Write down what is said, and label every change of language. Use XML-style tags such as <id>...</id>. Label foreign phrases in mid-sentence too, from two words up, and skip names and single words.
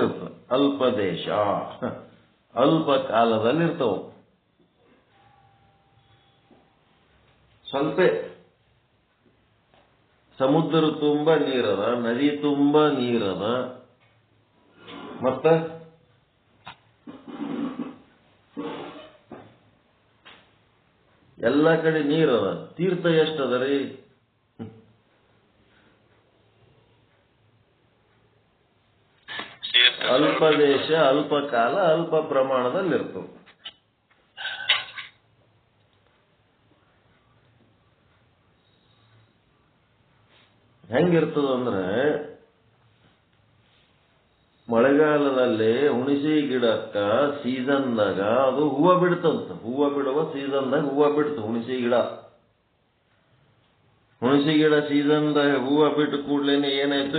<kn>ಅಲ್ಪ ದೇಶ, ಅಲ್ಪ ಕಾಲದಲ್ಲಿರ್ತವು. ಸ್ವಲ್ಪ ಸಮುದ್ರ ತುಂಬ ನೀರದ, ನದಿ ತುಂಬ ನೀರದ, ಮತ್ತ ಎಲ್ಲ ಕಡೆ ನೀರದ. ತೀರ್ಥ ಎಷ್ಟದರಿ? ಅಲ್ಪ ದೇಶ, ಅಲ್ಪ ಕಾಲ, ಅಲ್ಪ ಪ್ರಮಾಣದಲ್ಲಿರ್ತವೆ. ಹೆಂಗಿರ್ತದಂದ್ರೆ, ಮಳೆಗಾಲದಲ್ಲಿ ಹುಣಸಿ ಗಿಡಕ್ಕ ಸೀಸನ್ದಾಗ ಅದು ಹೂವು ಬಿಡ್ತಂತ. ಹೂವು ಬಿಡುವ ಸೀಸನ್ದಾಗ ಹೂವು ಬಿಡ್ತು ಹುಣಸಿ ಗಿಡ. ಹುಣಸಿ ಗಿಡ ಸೀಸನ್ದಾಗ ಹೂವು ಬಿಟ್ಟು ಕೂಡ್ಲೇನೆ ಏನಾಯ್ತು?</kn>